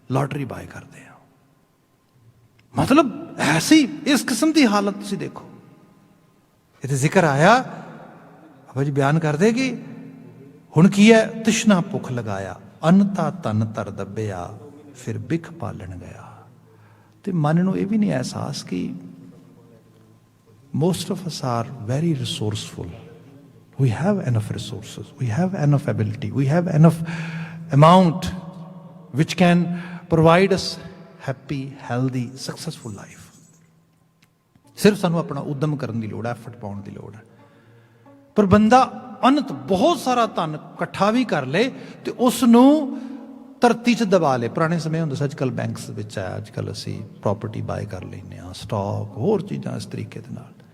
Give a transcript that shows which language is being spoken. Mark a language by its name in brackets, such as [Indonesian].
[English] Lottery buy [Punjabi] ਕਰਦੇ ਹਾਂ। ਮਤਲਬ ਐਸੀ ਇਸ ਕਿਸਮ ਦੀ ਹਾਲਤ ਤੁਸੀਂ ਦੇਖੋ। ਇਹ ਜ਼ਿਕਰ ਆਇਆ, ਬਾਬਾ ਜੀ ਬਿਆਨ ਕਰਦੇ ਕਿ ਹੁਣ ਕੀ ਹੈ, ਤ੍ਰਿਸ਼ਨਾ ਭੁੱਖ ਲਗਾਇਆ, ਅੰਨਤਾ ਤਨ ਤਰ ਦੱਬਿਆ, ਫਿਰ ਬਿਖ ਪਾਲਣ ਗਿਆ। ਤੇ ਮਨ ਨੂੰ ਇਹ ਵੀ ਨਹੀਂ ਅਹਿਸਾਸ ਕਿ [English] most of us are very resourceful. We have enough resources, we have enough ability, we have enough amount which can provide us happy, healthy, successful life. [Punjabi] ਸਿਰਫ ਸਾਨੂੰ ਆਪਣਾ ਉਦਮ ਕਰਨ ਦੀ ਲੋੜ ਹੈ, ਐਫਰਟ ਪਾਉਣ ਦੀ ਲੋੜ ਹੈ। ਪਰ ਬੰਦਾ ਅਨੰਤ ਬਹੁਤ ਸਾਰਾ ਧਨ ਇਕੱਠਾ ਵੀ ਕਰ ਲੇ ਤੇ ਉਸ ਨੂੰ ਧਰਤੀ 'ਚ ਦਬਾ ਲੇ। ਪੁਰਾਣੇ ਸਮੇਂ ਹੁੰਦਾ ਸੀ, ਅੱਜ ਕੱਲ੍ਹ ਬੈਂਕਸ ਵਿੱਚ ਹੈ, ਅੱਜ ਕੱਲ੍ਹ ਅਸੀਂ ਪ੍ਰੋਪਰਟੀ ਬਾਏ ਕਰ ਲੈਂਦੇ ਹਾਂ, ਸਟਾਕ, ਹੋਰ ਚੀਜ਼ਾਂ ਇਸ ਤਰੀਕੇ ਦੇ ਨਾਲ।